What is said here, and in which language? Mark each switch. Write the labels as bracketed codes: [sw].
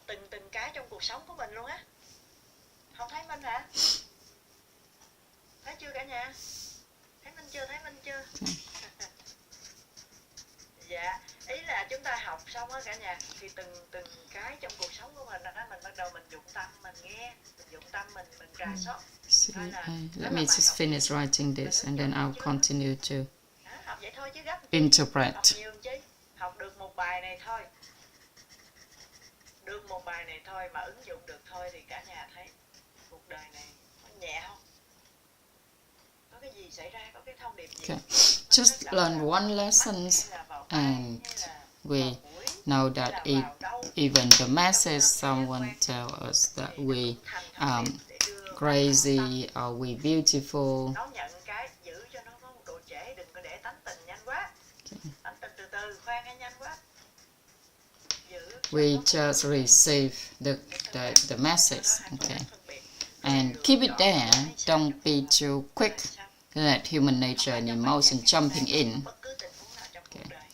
[vi] Từng cái trong cuộc sống của mình luôn á. Không thấy Minh hả? Thấy chưa cả nhà? Thấy Minh chưa? Dạ, ý là chúng ta học xong á cả nhà, thì từng cái trong cuộc sống của mình đó, mình bắt đầu mình dụng tâm, mình nghe, mình dụng tâm mình rà soát. [en] Let me just finish writing this and then I'll continue to [vi] Học vậy thôi chứ gấp. [en] interpret. [vi] Học nhiều chứ. Học được một bài này thôi. Được một bài này thôi mà ứng dụng được thôi thì cả nhà thấy cuộc đời này nó nhẹ không? Có cái gì xảy ra, có cái thông điệp gì? [en] Okay. Just learn one lesson and we know that even the message someone tell us that we crazy or we beautiful. [vi] Đón nhận cái giữ cho nó có một độ trễ, đừng có để tánh tình nhanh quá. Tánh tình từ từ, khoan hay nhanh quá. [en] We just receive the message, okay, and keep it there. Don't be too quick. Let human nature and emotion jumping in. Okay.